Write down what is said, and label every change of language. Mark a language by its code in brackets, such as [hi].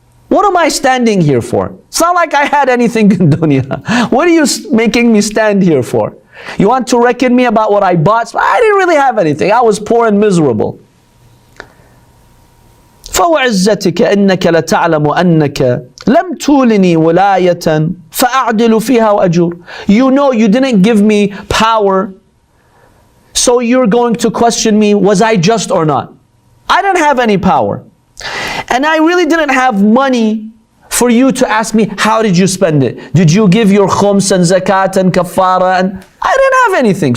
[en] What am I standing here for? It's not like I had anything in dunya. What are you making me stand here for? You want to reckon me about what I bought? I didn't really have anything. I was poor and miserable. [ar] فوعزتك إنك لتعلم أنك لم تولني ولاية فأعدل فيها وأجور. [en] You know you didn't give me power, so you're going to question me, was I just or not? I didn't have any power. And I really didn't have money for you to ask me, how did you spend it? Did you give your khums and zakat and kafara? And I didn't have anything.